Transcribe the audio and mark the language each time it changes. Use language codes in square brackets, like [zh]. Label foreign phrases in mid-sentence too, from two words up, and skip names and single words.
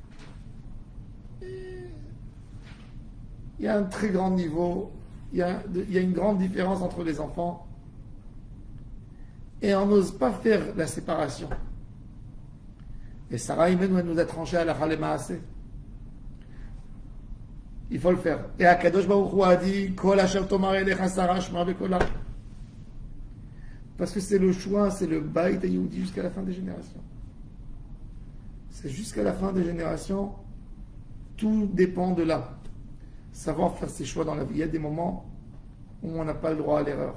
[fr] Et il y a un très grand niveau, il y a une grande différence entre les enfants. Et on n'ose pas faire la séparation. Et Sarah Imenu, elle nous a tranché à la Khalemaase. Il faut le faire. Et Akadosh Baruch Hu a dit [he] כל אשר תאמר אליך שרה שמע בקלה. [fr] Parce que c'est le choix, c'est le [he] בית יהודי [fr] jusqu'à la fin des générations. C'est jusqu'à la fin des générations, tout dépend de là. Savoir faire ses choix dans la vie. Il y a des moments où on n'a pas le droit à l'erreur.